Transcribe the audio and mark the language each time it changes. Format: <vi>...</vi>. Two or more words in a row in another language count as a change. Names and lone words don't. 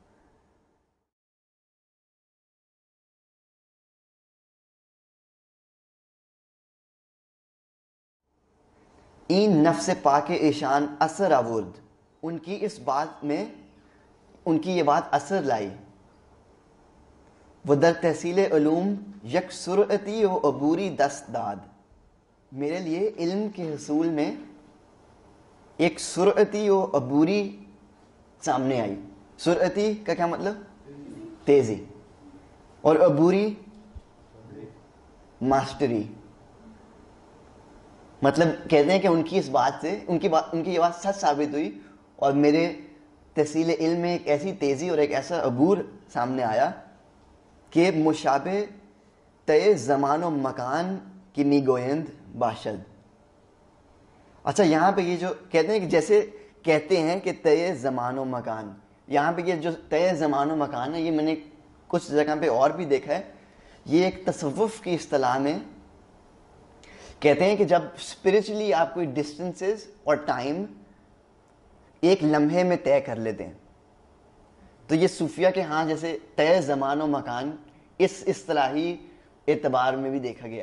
<fa>این نفس پاک ایشان اثر آورد,</fa> <ur>ان کی اس بات میں ان کی یہ بات اثر لائی.</ur> <fa>وہ در تحصیل علوم یک سرعتی و عبوری دست داد,</fa> <ur>میرے لیے علم کے حصول میں ایک سرعتی و عبوری سامنے آئی. سرعتی کا کیا مطلب, تیزی, اور عبوری ماسٹری. مطلب کہتے ہیں کہ ان کی اس بات سے ان کی یہ بات سچ ثابت ہوئی اور میرے تحصیل علم میں ایک ایسی تیزی اور ایک ایسا عبور سامنے آیا کہ مشابہ تے زمان و مکان کی</ur> <fa>می گویند باشد.</fa> <ur>اچھا یہاں پہ یہ جو کہتے ہیں کہ جیسے کہتے ہیں کہ تے زمان و مکان, یہاں پہ یہ جو تے زمان و مکان ہے یہ میں نے کچھ جگہ پہ اور بھی دیکھا ہے, یہ ایک تصوف کی اصطلاح میں کہتے ہیں کہ جب اسپرچولی آپ کوئی ڈسٹینسز اور ٹائم ایک لمحے میں طے کر لیتے ہیں تو یہ صوفیہ کے ہاں جیسے طے زمان و مکان اس اصطلاحی اعتبار میں بھی دیکھا گیا ہے.</ur>